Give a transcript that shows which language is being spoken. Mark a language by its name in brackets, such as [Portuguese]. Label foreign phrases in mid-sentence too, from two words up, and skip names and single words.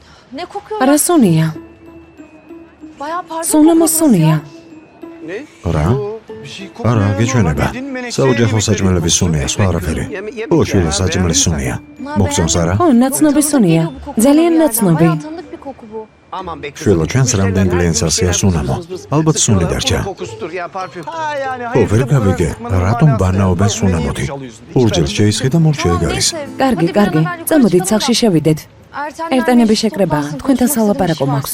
[Turkish] Ne kokuyor? [Georgian] რა სუნია? [Turkish] Bayağı pardon [Georgian] სუნა [Turkish] kokuyor [Georgian] მოსუნია. რა? არა, გეჩვენება. საოჯახო საჭმელების სუნია, სხვა არაფერი. ო, შვილო, საჭმელის სუნია. მოგწონს არა? ხო, ნაცნობი სუნია. ძალიან ნაცნობი. [Turkish] Bayağı tanıdık bir koku bu. [Georgian] შვილო, ჩვენს რამდენ კლიენტს ასია სუნამო. ალბათ სუნი დარჩა. ო, ვერ გავიგე, რატომ ბანაობენ სუნამოთი? ორჯერ შეისხი და მორჩე ეგ არის. კარგი, წამოდით სახლში შევიდეთ. ერთანები შეკრებაა, თქვენთან სალაპარაკო მაქვს.